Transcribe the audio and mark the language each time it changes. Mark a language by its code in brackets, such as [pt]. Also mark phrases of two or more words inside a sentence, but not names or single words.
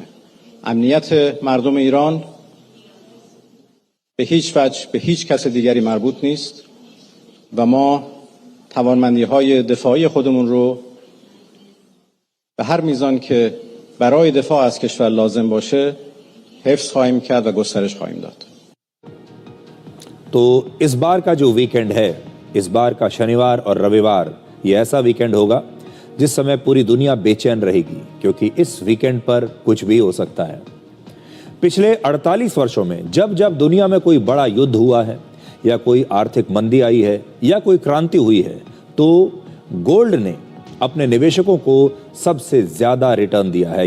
[fa] امنیت مردم ایران به هیچ وجه به هیچ کس دیگری مربوط نیست و ما توانمندی‌های دفاعی خودمون رو به هر میزان که برای دفاع از کشور لازم باشه حفظ خواهیم کرد و گسترش خواهیم داد. [hi] तो इस बार का जो वीकेंड है, इस बार का शनिवार और रविवार, ये ऐसा वीकेंड होगा जिस समय पूरी दुनिया बेचैन रहेगी क्योंकि इस वीकेंड पर कुछ भी हो सकता है। पिछले 48 वर्षों में जब जब दुनिया में कोई बड़ा युद्ध हुआ है या कोई आर्थिक मंदी आई है या कोई क्रांति हुई है तो गोल्ड ने अपने निवेशकों को सबसे ज्यादा रिटर्न दिया है।